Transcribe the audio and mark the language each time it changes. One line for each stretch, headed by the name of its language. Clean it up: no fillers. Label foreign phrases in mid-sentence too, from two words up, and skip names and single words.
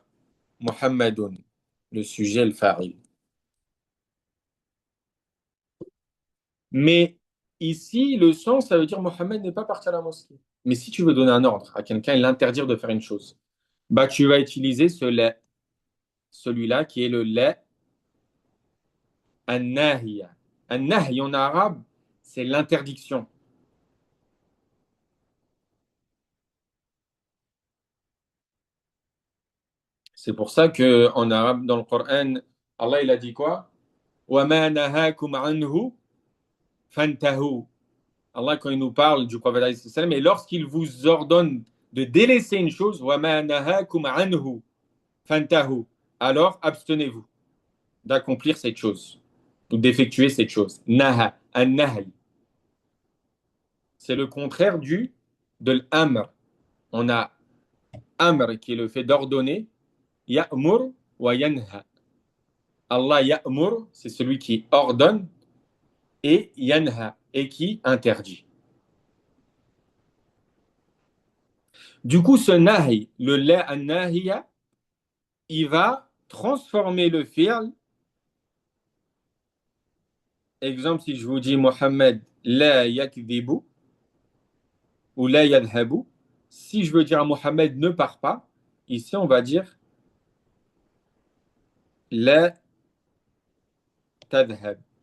French: Muhammadun. Le sujet, le fa'il. Mais ici, le sens, ça veut dire Mohammed n'est pas parti à la mosquée. Mais si tu veux donner un ordre à quelqu'un et l'interdire de faire une chose, bah tu vas utiliser ce lait, celui-là qui est le lait an-nahiya. An-nahy en arabe, c'est l'interdiction. C'est pour ça que en arabe, dans le Coran, Allah il a dit quoi?
Arabic: وَمَا نَهَاكُمْ عَنْهُ فَانْتَهُوا.
French: Allah, quand il nous parle du prophète,
Arabic: عليه السلام,
French: et lorsqu'il vous ordonne de délaisser une chose,
Arabic: وَمَا نَهَاكُمْ عَنْهُ فَانْتَهُ,
French: alors abstenez-vous d'accomplir cette chose ou d'effectuer cette chose.
Arabic: نهى، النهي.
French: C'est le contraire de l'amr. On a amr qui est le fait d'ordonner,
Arabic: يأمر وينهى. الله يأمر,
French: c'est celui qui ordonne, et yanha, et qui interdit. Du coup, ce nahi, le
Arabic: لا الناهية,
French: il va transformer le fi'l. Exemple, si je vous dis Mohammed
Arabic: لا يكذب
French: ou
Arabic: لا يذهب,
French: si je veux dire à Mohammed ne part pas, ici on va dire
Arabic: لا تذهب.